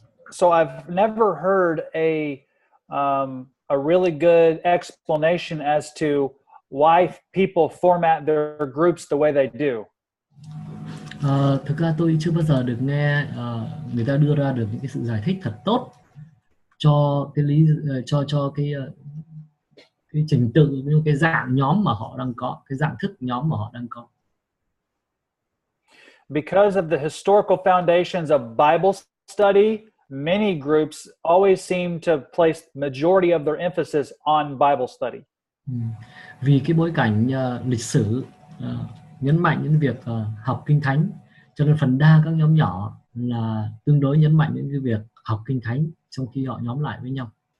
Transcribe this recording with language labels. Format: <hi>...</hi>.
<en>So I've never heard a really good explanation as to why people format their groups the way they do.</en> <vi>Thực ra tôi chưa bao giờ được nghe người ta đưa ra được những cái sự giải thích thật tốt cho cái cho cái trình tự, cái dạng nhóm mà họ đang có, cái dạng thức nhóm mà họ đang có.</vi> <en>Because of the historical foundations of Bible study, many groups always seem to place majority of their emphasis on Bible study.</en> <vi>Vì cái bối cảnh lịch sử nhấn mạnh đến việc học kinh thánh, cho nên phần đa các nhóm nhỏ là tương đối nhấn mạnh đến cái việc học kinh thánh trong khi họ nhóm lại với nhau.</vi>